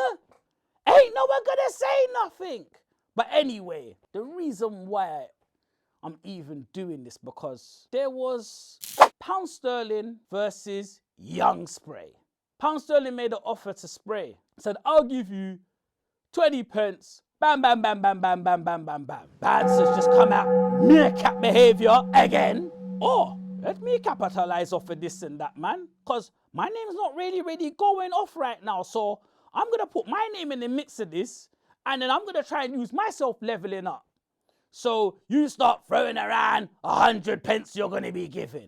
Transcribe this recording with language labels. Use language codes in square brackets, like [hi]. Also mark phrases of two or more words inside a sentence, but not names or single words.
[en] Ain't no one gonna say nothing. But anyway, the reason why I'm even doing this because there was Pound Sterling versus Young Spray. Pound Sterling made an offer to Spray. Said, I'll give you 20 pence. Bam, bam, bam, bam, bam, bam, bam, bam, bam. Banter's just come out. Meerkat behaviour again. Or let me capitalize off of this and that, man. Because my name's not really going off right now. So I'm going to put my name in the mix of this. And then I'm going to try and use myself leveling up. So you start throwing around 100 pence you're going to be giving.